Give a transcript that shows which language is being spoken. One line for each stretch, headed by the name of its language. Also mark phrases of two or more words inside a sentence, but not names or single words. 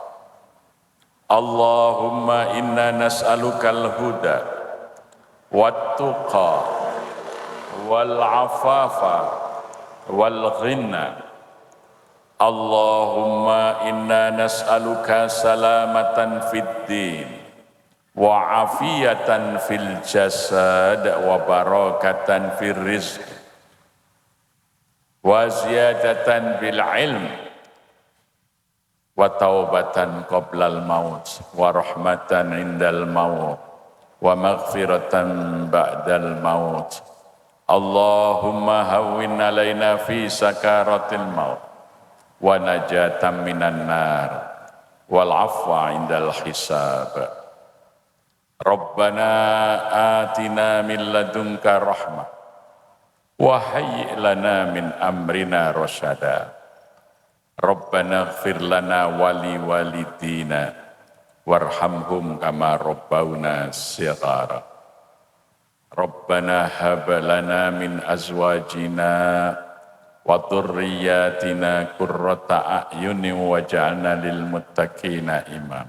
Arabic: اللهم إنا نسألك الهدى والتقى والعفاف والغنى. اللهم إنا نسألك سلامة في الدين وعافية في الجسد وبركة في الرزق وزيادة بالعلم وتوبة قبل الموت ورحمة عند الموت ومغفرة بعد الموت. اللهم هون علينا في سكرات الموت ونجاة من النار والعفو عند الحساب. ربنا آتنا من لدنك رحمة وهيئ لنا من أمرنا رشدا. ربنا اغفر لنا ولوالدينا وارحمهم كما ربونا صغارا. ربنا هب لنا من أزواجنا وذرياتنا قرة أعين واجعلنا للمتقين إماما.